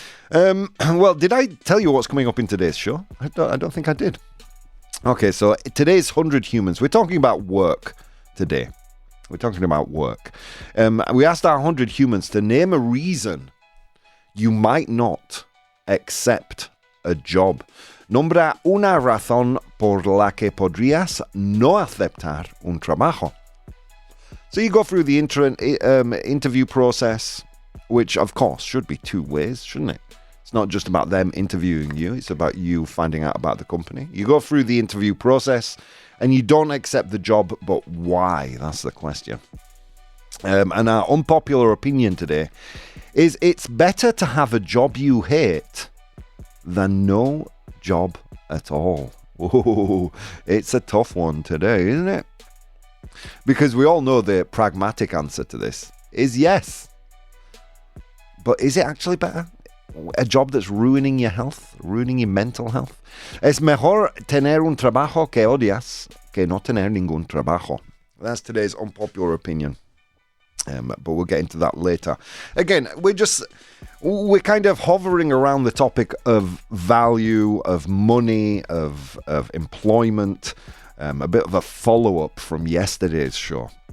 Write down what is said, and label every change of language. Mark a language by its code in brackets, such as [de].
[en] Well, did I tell you what's coming up in today's show? I don't think I did. Okay, so today's 100 Humans. We're talking about work. Today, we're talking about work. We asked our 100 humans to name a reason you might not accept a job. [es] Nombra una razón por la que podrías no aceptar un trabajo. [en] So you go through the interview process, which of course should be two ways, shouldn't it? It's not just about them interviewing you, it's about you finding out about the company. You go through the interview process and you don't accept the job, but why? That's the question. And our unpopular opinion today is it's better to have a job you hate than no job at all. Whoa, it's a tough one today, isn't it? Because we all know the pragmatic answer to this is yes. But is it actually better? A job that's ruining your health, ruining your mental health. [es] Es mejor tener un trabajo que odias que no tener ningún trabajo. [en] That's today's unpopular opinion. But we'll get into that later. Again, we're kind of hovering around the topic of value, of money, of employment. A bit of a follow-up from yesterday's show.